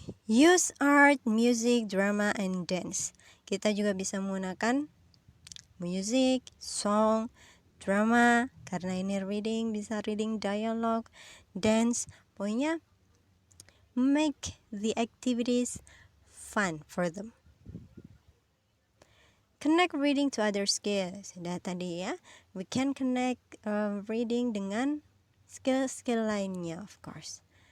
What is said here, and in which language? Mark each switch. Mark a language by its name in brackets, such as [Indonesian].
[English] Use art, music, drama, and dance. [Indonesian] Kita juga bisa menggunakan music, song, drama, karena ini reading, bisa reading dialogue, dance. [English] Pokoknya make the activities fun for them. Connect reading to other skills. [Indonesian] Sudah tadi ya, [English] we can connect reading [Indonesian] dengan skill-skill lainnya, [English] of course.